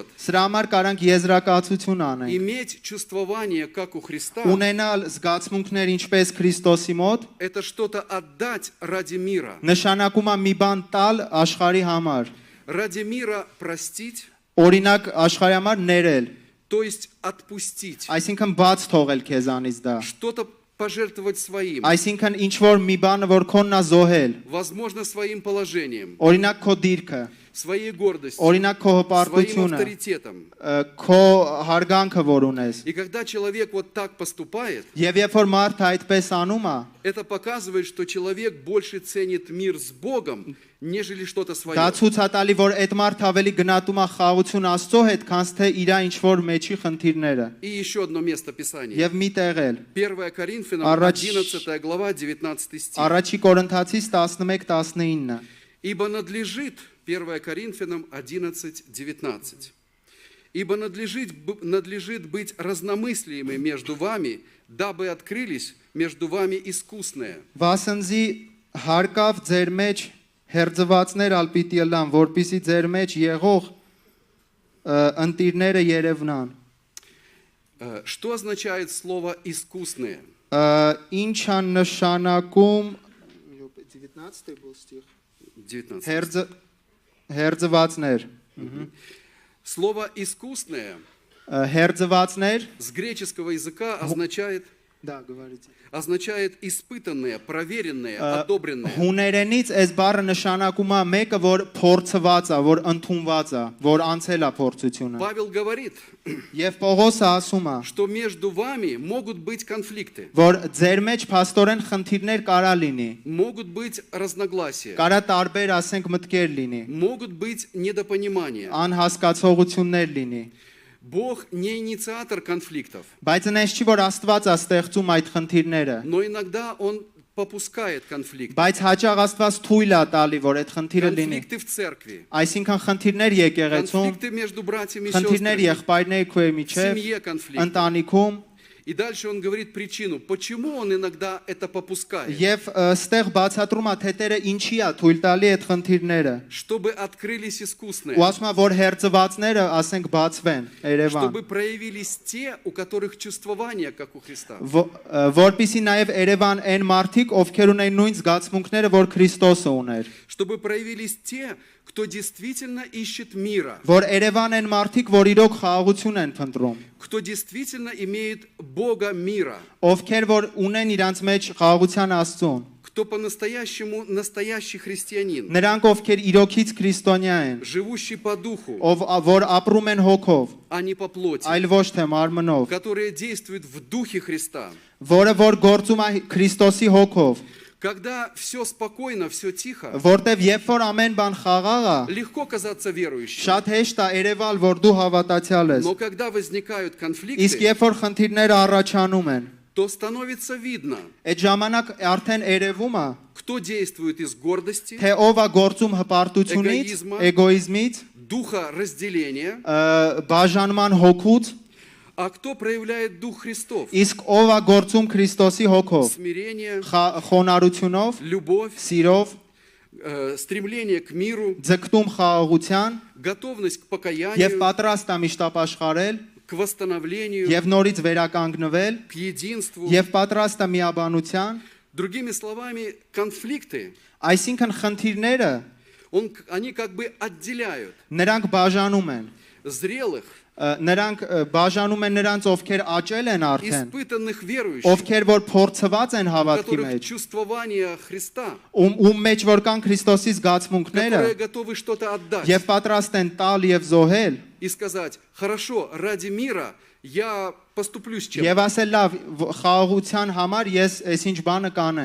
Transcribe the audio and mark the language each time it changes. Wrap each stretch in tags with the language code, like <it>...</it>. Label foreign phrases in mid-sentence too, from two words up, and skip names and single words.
<hy>Սրա համար կարանք եզրակացություն անենք։</hy> <ru>Иметь чувствование, как у Христа,</ru> <hy>Ունենալ զգացմունքներ ինչպես Քրիստոսի մոտ,</hy> <ru>это что-то отдать ради мира.</ru> <hy>նշանակում է մի բան տալ աշխարհի համար։</hy> <ru>Ради мира простить,</ru> <hy>Օրինակ աշխարհի համար ներել,</hy> <ru>то есть отпустить.</ru> <hy>այսինքն բաց թողել քեզանից դա։</hy> <ru>Что-то пожертвовать своим.</ru> <hy>Այսինքն ինչ որ մի բանը որ քոննա զոհել,</hy> <ru>Возможно, своим положением.</ru> <hy>օրինակ քո դիրքը,</hy> <ru>своей гордостью,</ru> <hy>օրինակ քո</hy> <ru>своим</ru> <hy>հպարտությունը,</hy> <ru>авторитетом.</ru> <hy>քո հարգանքը որ ունես։</hy> <ru>И когда человек вот так поступает,</ru> <hy>Եվ երբ որ մարդը այդպես անում է,</hy> <ru>это показывает, что человек больше ценит мир с Богом, нежели что-то свое.</ru> <hy>դա ցույց է տալի, որ այդ մարդը ավելի գնահատում է խաղաղություն Աստծո հետ, քան թե իր ինչ որ մեջի խնդիրները։</hy> <ru>И еще одно место Писания.</ru> <hy>Եվ մի տեղ էլ</hy> <ru>1 Коринфянам,</ru> <hy>Առաջ-</hy> <ru>11 глава, 19 стих.</ru> <hy>Առաջի Կորինթացից 11-19</hy> <ru>Ибо надлежит, 1 Коринфянам 11, 19. Ибо надлежит быть разномыслиями между вами, дабы открылись между вами искусные.</ru> <hy>Վասնզի հարկավ ձեր մեջ հերձվածներ ալ պիտի լան, որpիսի ձեր մեջ եղող ընտիրները երևնան։</hy> <ru>Что означает слово «искусные»?</ru> <hy>Ինչ է նշանակում 19. հերձվածներ։</hy> <ru>Слово «искусные»</ru> <hy>Հերձվածներ,</hy> <ru>с греческого языка означает</ru> <hy>դա գվարիցի։</hy> <ru>испытанные, проверенные, одобренные.</ru> <hy>Հուներենից այս բառը նշանակում է մեկը, որ փորձված է, որ ընդունված է, որ անցել է փորձությունը։</hy> <ru>Павел говорит,</ru> <hy>Եվ Պողոսը ասում է,</hy> <ru>что между вами могут быть конфликты,</ru> <hy>որ ձեր մեջ փաստորեն խնդիրներ կարա լինի,</hy> <ru>могут быть разногласия,</ru> <hy>կարա տարբեր, ասենք, մտքեր լինի,</hy> <ru>могут быть недопонимания.</ru> <hy>անհասկացողություններ լինի։</hy> <ru>Бог не инициатор конфликтов,</ru> <hy>Բայց այնպես չի, որ Աստված է ստեղծում այդ խնդիրները,</hy> <ru>но иногда Он попускает конфликты.</ru> <hy>բայց հաճախ Աստված թույլ է տալի, որ այդ խնդիրը լինի։</hy> <ru>Конфликты в церкви,</ru> <hy>Այսինքն խնդիրներ եկեղեցում,</hy> <ru>конфликты между братьями и</ru> <hy>խնդիրներ</hy> <ru>сестрами,</ru> <hy>եղբայրների քույր</hy> <ru>в</ru> <hy>միջև,</hy> <ru>семье конфликты.</ru> <hy>ընտանիքում,</hy> <ru>И дальше он говорит причину, почему он иногда это попускает.</ru> <hy>եւ ստեղ բացատրում է թե Տերը ինչի է թույլ տալի այդ խնդիրները։</hy> <ru>Чтобы открылись искусные,</ru> <hy>Ու ասում է, որ հերձվածները, ասենք, բացվեն Երևան,</hy> <ru>чтобы проявились те, у которых чувствование, как у Христа.</ru> <hy>որպիսի նաեւ Երևան այն մարդիկ, ովքեր ունեն նույն զգացմունքները, որ Քրիստոսը ուներ,</hy> <ru>Чтобы проявились те, кто действительно ищет мира,</ru> <hy>որ Երևան են մարդիկ, որ իրոք խաղաղություն են փնտրում,</hy> <ru>кто действительно имеет Бога мира,</ru> <hy>ովքեր որ ունեն իրանց մեջ խաղաղության Աստծուն,</hy> <ru>кто по-настоящему настоящий христианин,</ru> <hy>նրանք ովքեր իրոքից քրիստոնյա են,</hy> <ru>живущий по духу,</ru> <hy>որ ապրում են հոգով,</hy> <ru>а не по плоти,</ru> <hy>այլ ոչ թե մարմնով,</hy> <ru>которые действуют в духе Христа.</ru> <hy>որը որ գործում է Քրիստոսի հոգով,</hy> <ru>Когда все спокойно, все тихо,</ru> <hy>որտեվ երբ որ ամեն բան խաղաղ է,</hy> <ru>легко казаться верующим.</ru> <hy>շատ հեշտ է երևալ, որ դու հավատացյալ ես,</hy> <ru>Но когда возникают</ru> <hy>իսկ</hy> <ru>конфликты,</ru> <hy>երբ որ խնդիրները առաջանում են,</hy> <ru>то становится видно,</ru> <hy>այդ ժամանակ արդեն երևում է,</hy> <ru>кто действует из гордости,</ru> <hy>թե ով է գործում հպարտությունից, էգոիզմից,</hy> <ru>духа разделения,</ru> <hy>բաժանման հոգուց,</hy> <ru>а кто проявляет дух Христов,</ru> <hy>իսկ ով է գործում Քրիստոսի հոգով,</hy> <ru>смирение,</ru> <hy>խոնարհությունով,</hy> <ru>любовь,</ru> <hy>սիրով,</hy> <ru>стремление к миру,</ru> <hy>ձգտում խաղաղության</hy> <ru>готовность к</ru> <hy>եւ</hy> <ru>покаянию,</ru> <hy>պատրաստ է միշտ ապաշխարել</hy> <ru>к восстановлению,</ru> <hy>եւ нորից վերականգնվել</hy> <ru>к единству.</ru> <hy>եւ պատրաստ է միաբանության,</hy> <ru>Другими словами, конфликты,</ru> <hy>այսինքն խնդիրները</hy> <ru>они как бы отделяют</ru> <hy>նրանք բաժանում են,</hy> <ru>зрелых,</ru> <hy>նրանք բաժանում են նրանց, ովքեր աճել են արդեն,</hy> <ru>испытанных верующих,</ru> <hy>ովքեր որ փորձված են</hy> <ru>у</ru> <hy>հավատքի</hy> <ru>которых</ru> <hy>մեջ,</hy> <ru>чувствование Христа,</ru> <hy>ում մեջ որ կան Քրիստոսի զգացմունքները</hy> <ru>которые готовы что-то отдать</ru> <hy>եւ պատրաստ են տալ եւ զոհել</hy> <ru>и сказать, хорошо, ради мира я поступлю с чем-то.</ru> <hy>եւ ասել լավ խաղաղության համար ես այսինչ բանը կանեմ</hy>